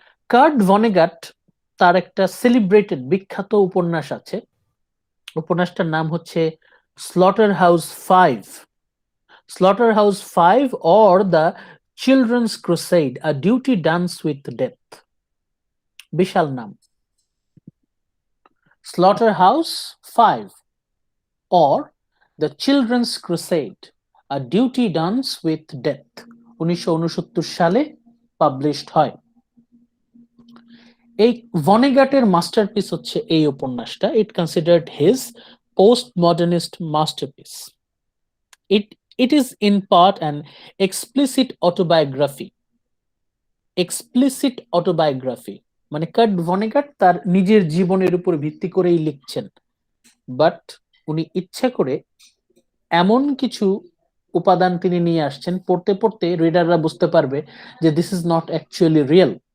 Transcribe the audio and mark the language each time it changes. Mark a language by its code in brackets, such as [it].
[bn] Cart ভনেগাট তার একটা celebrated বিখ্যাত উপন্যাস আছে, উপন্যাসটার নাম হচ্ছে slaughter house 5, slaughter house 5 or the Children's Crusade, a duty dance with death। বিশাল নাম, slaughter house 5 or the Children's Crusade, a duty dance with death, 1969 সালে পাবলিশড হয়। এই ভনেগাটের মাস্টারপিস হচ্ছে এই উপন্যাসটা। [en] It considered his post modernist masterpiece. It is in part an explicit autobiography. [bn] Explicit autobiography মানে cart ভনেগাট তার নিজের জীবনের উপর ভিত্তি করেই লিখছেন, বাট উনি ইচ্ছা করে এমন কিছু উপাদান তিনি নিয়ে আসছেন, পড়তে পড়তে রিডাররা বুঝতে পারবে যে [en] This is not actually real.